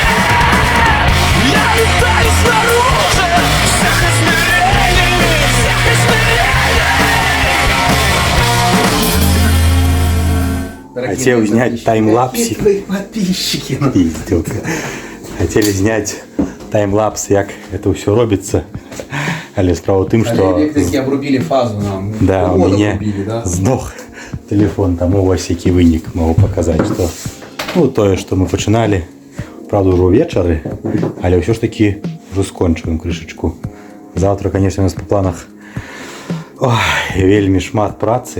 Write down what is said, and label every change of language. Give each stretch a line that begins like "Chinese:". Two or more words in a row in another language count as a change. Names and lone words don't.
Russian: Я летаю снаружи всех измерений, всех измерений. Хотел снять таймлапсик. Твои подписчики. Пиздюк.
Ukrainian: Хотели зняти таймлапс, як это все робится. Але справа в тим, що
Russian: Электрики обрубили фазу нам. да, у Воду меня обрубили, да?
Ukrainian: здох телефон, тому ось який винік можу показати. Що, ну, то, що ми починали, правда, вже ввечері, але все ж таки вже скончуємо кришечку. Завтра, звісно, у нас по планах вельми шмат праці.